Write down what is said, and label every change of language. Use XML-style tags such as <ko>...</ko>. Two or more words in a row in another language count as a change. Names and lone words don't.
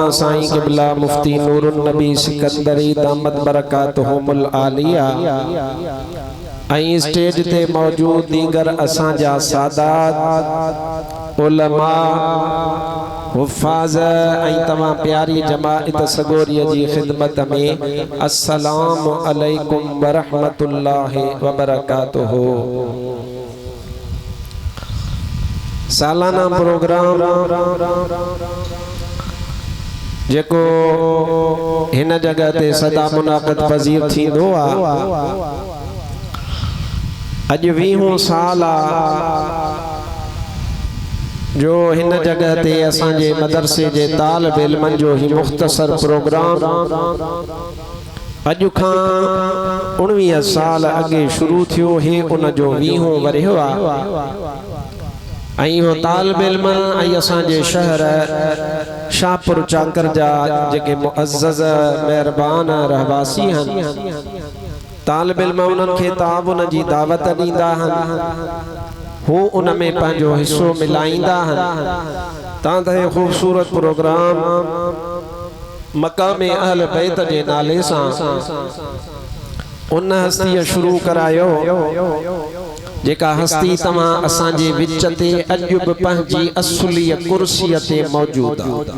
<sd>साईं क़िबला मुफ्ती नूरुन नबी सिकंदरी</sd> <ar>دامت بركاتهم العالية</ar> <sd>आई स्टेज ते मौजूद दीगर असांजा सादात उलमा हुफ़ाज़ आई तमाम प्यारी जमाअत सगोरिया जी खिदमत में</sd> <ar>السلام عليكم و رحمة الله و بركاته.</ar> <sd>सालाना प्रोग्राम जेको हिन जगह ते सदा मुनाक़िद पज़ीर थींदो आ। अज 20 साल जो हिन जगह ते असांजे मदरसे जे तालिब इल्मन जो ही मुख्तसर प्रोग्राम अज खां 19 साल अगे शुरू थियो है। उन जो 20 वरियो आ। आई हो तालिब इल्म आई असांजे शहर शाहपुर चाकर जा जेके मुअज़्ज़ज़ मेहरबान रहवासी हन तालिब इल्म उन्हनि खे ताबुन जी दावत ॾींदा हन। हू उन में पंहिंजो हिस्सो मिलाईंदा हन। तां ते खूबसूरत प्रोग्राम मकाम अहल बैत जे नाले सां उन हस्तीअ शुरू करायो जेका हस्ती तमां असांजे विच ते अॼु बि पंहिंजी असुली कुर्सीअ ते मौजूद आहे।</sd>